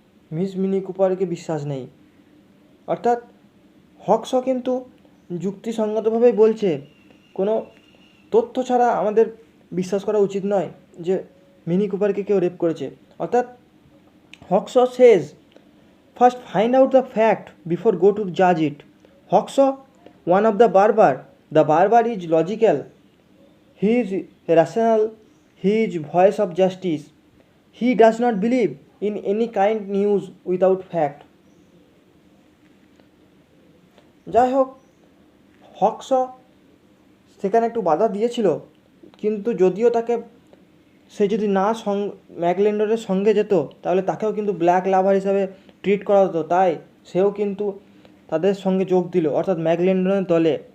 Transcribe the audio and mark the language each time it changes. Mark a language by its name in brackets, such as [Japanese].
[Bangla] Miss mini কুপারকে বিশ্বাস নেই। অর্থাৎ হক্স কিন্তু যুক্তিসঙ্গতভাবেই বলছে, কোনো তথ্য ছাড়া আমাদের বিশ্বাস করা উচিত নয় যে মিনি কুপারকে কেউ রেপ করেছে। [English] অর্থাৎ Hawks Sage first find out the fact before go to জাজ ইট। Hawks one of the বারবার is logical, he is rational, he is voice of justice, he does not believe in any kind news without fact. [Bangla] যাই হোক, Hawks সেখানে একটু বাধা দিয়েছিল, কিন্তু যদিও তাকে সে যদি না ম্যাকলিন্টনের সঙ্গে যেত তাহলে তাকেও কিন্তু ব্ল্যাক লাভার হিসাবে ট্রিট করা হতো, তাই সেও কিন্তু তাদের সঙ্গে যোগ দিল, অর্থাৎ ম্যাকলিন্টনের দলে।